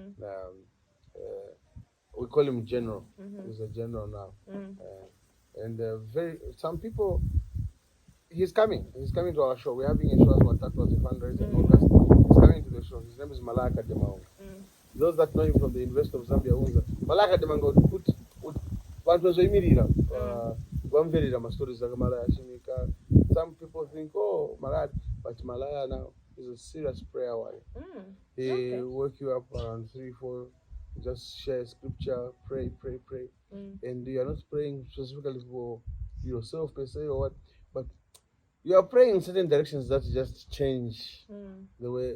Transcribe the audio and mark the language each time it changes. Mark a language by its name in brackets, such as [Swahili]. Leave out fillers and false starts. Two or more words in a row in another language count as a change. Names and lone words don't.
[English] We call him General. He's a general now. And very some people. He's coming. He's coming to our show. We're having a show as well. That was a fundraiser in August. He's coming to the show. His name is Malaka Demao. Those that know him from the University of Zambia, Malaka Demao put [Bemba] bantu bazoyimirira bamverera amastori za Malaya Shimika. [English] Some people think, oh, Malaya, but Malaya now is a serious prayer warrior. He wake you up around 3, 4, just share scripture, pray, and you are not praying specifically for yourself per se or what, but you are praying in certain directions that just change the way.